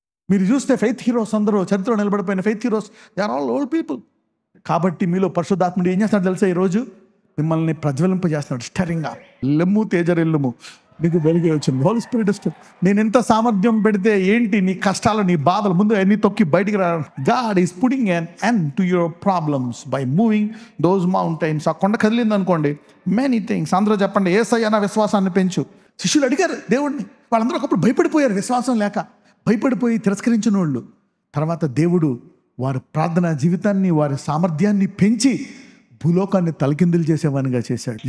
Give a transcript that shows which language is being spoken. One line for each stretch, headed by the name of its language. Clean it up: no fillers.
Telugu: మీరు చూస్తే faith heroes అందరూ, చరిత్రలో నిలబడిపోయిన faith heroes,
English: They are all old people.
Telugu: కాబట్టి మీలో పరిశుద్ధాత్ముడు ఏం చేస్తాడు తెలుసా? ఈరోజు మిమ్మల్ని ప్రజ్వలింపజేస్తున్నాడు.
English: Stirring up.
Telugu: లెమ్ము తేజరెల్లుము, నీకు వెలుగు వచ్చింది. హోలీ స్పిరిట్ ఇష్టం. నేను ఎంత సామర్థ్యం పెడితే ఏంటి, నీ కష్టాలు, నీ బాధలు ముందు అన్ని తొక్కి బయటికి రా.
English: God is putting an end to your problems by moving those mountains.
Telugu: ఆ కొండ కదిలింది అనుకోండి,
English: Many things.
Telugu: అందరూ చెప్పండి, యేసయ్య నా విశ్వాసాన్ని పెంచు. శిష్యులు అడిగారు దేవుడిని. వాళ్ళందరూ ఒకప్పుడు భయపడిపోయారు, విశ్వాసం లేక భయపడిపోయి తిరస్కరించిన వాళ్ళు. తర్వాత దేవుడు వారి ప్రార్థనా జీవితాన్ని, వారి సామర్థ్యాన్ని పెంచి భూలోకాన్ని తలకిందులు చేసేవానిగా చేశాడు.